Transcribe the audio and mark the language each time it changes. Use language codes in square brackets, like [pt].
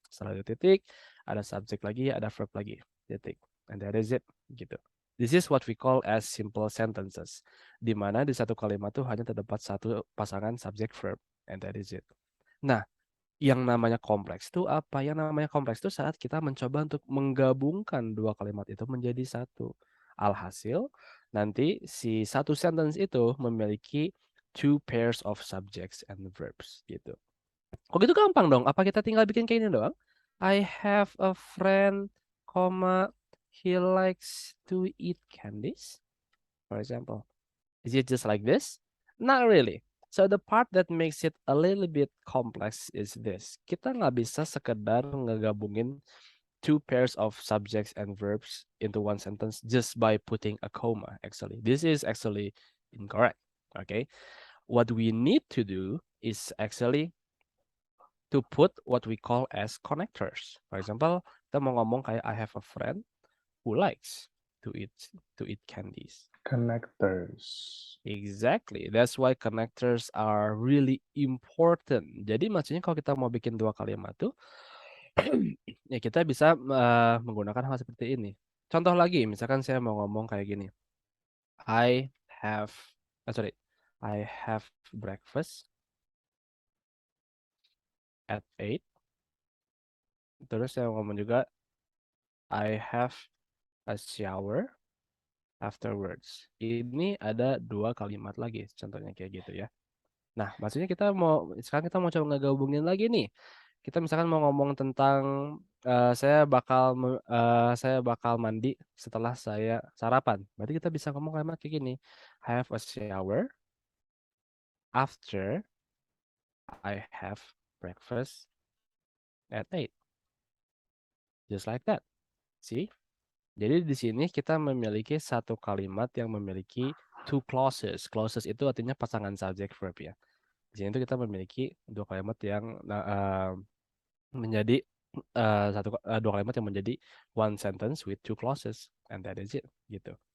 [id] Setelah itu titik, ada subjek lagi, ada verb lagi, titik. [en] And that is it, gitu. This is what we call as simple sentences. [id] Di mana di satu kalimat tuh hanya terdapat satu pasangan subjek verb, and that is it. Nah, yang namanya kompleks itu apa? Yang namanya kompleks itu saat kita mencoba untuk menggabungkan dua kalimat itu menjadi satu. Alhasil, nanti si satu sentence itu memiliki two pairs of subjects and verbs gitu. Kok gitu gampang dong? Apa kita tinggal bikin kayak ini doang? [en] I have a friend, comma, he likes to eat candies, for example. Is it just like this? Not really. So the part that makes it a little bit complex is this. Kita nggak bisa sekedar ngegabungin two pairs of subjects and verbs into one sentence just by putting a comma, actually. This is actually incorrect, okay? What we need to do is actually to put what we call as connectors. For example, kita mau ngomong kayak I have a friend who likes to eat candies. Connectors. Exactly. That's why connectors are really important. [id] Jadi maksudnya kalau kita mau bikin dua kalimat tuh, ya kita bisa menggunakan hal seperti ini. Contoh lagi, misalkan saya mau ngomong kayak gini. [en] I have, sorry, I have breakfast at 8. Terus saya ngomong juga, I have a shower afterwards. [id] Ini ada dua kalimat lagi, contohnya kayak gitu ya. Nah, maksudnya sekarang kita mau coba ngegabungin lagi nih. Kita misalkan mau ngomong tentang saya bakal mandi setelah saya sarapan. Berarti kita bisa ngomong kalimat kayak gini. [en] Have a shower after I have breakfast at 8. Just like that. See? [id] Jadi di sini kita memiliki satu kalimat yang memiliki two clauses. Clauses itu artinya pasangan subject verb ya. Di sini tuh kita memiliki dua kalimat yang menjadi dua kalimat yang menjadi one sentence with two clauses, and that is it gitu.